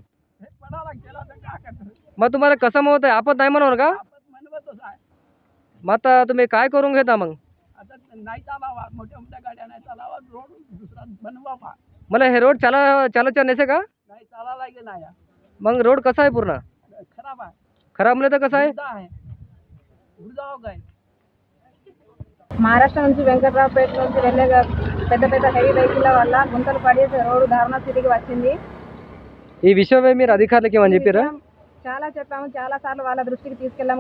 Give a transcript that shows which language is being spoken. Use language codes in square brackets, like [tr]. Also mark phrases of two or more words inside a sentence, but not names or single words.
[mr] मग तुम्हाला कसं होत आहे? आपत नाही म्हणून का? मग आता तुम्ही काय करून घेता? मग मला हे रोड चालायचं नसे का? मग रोड कसा आहे? पूर्ण खराब म्हणजे कसं आहे? [te] మహారాష్ట్ర నుంచి వెంకట్రావుపేట నుంచి వెళ్ళే పెద్ద పెద్ద [en] heavy vehicle [te] వల్ల గుంతలు పడి రోడ్డు దారుణ స్థితికి వచ్చింది. ఈ విషయమై మీరు అధికారులకి ఏమని చెప్పారా? చాలా చెప్పాము, చాలా సార్లు వాళ్ళ దృష్టికి తీసుకెళ్ళాము.